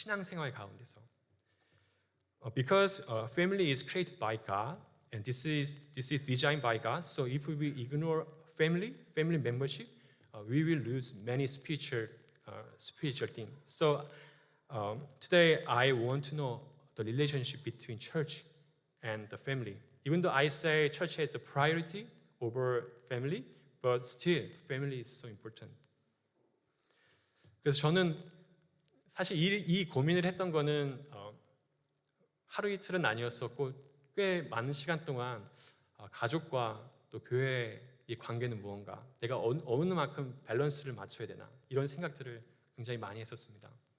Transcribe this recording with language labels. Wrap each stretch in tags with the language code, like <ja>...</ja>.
<ko>신앙생활 가운데서.</ko> <en>Because family is created by God and this is designed by God. So if we ignore family membership, we will lose many spiritual things. So today I want to know the relationship between church and the family. Even though I say church has the priority over family, but still family is so important.</en> <ko>그래서 저는 사실 이 고민을 했던 거는 하루 이틀은 아니었었고 꽤 많은 시간 동안 가족과 또 교회의 관계는 무언가, 내가 어느 만큼 밸런스를 맞춰야 되나 이런 생각들을 굉장히 많이 했었습니다.</ko>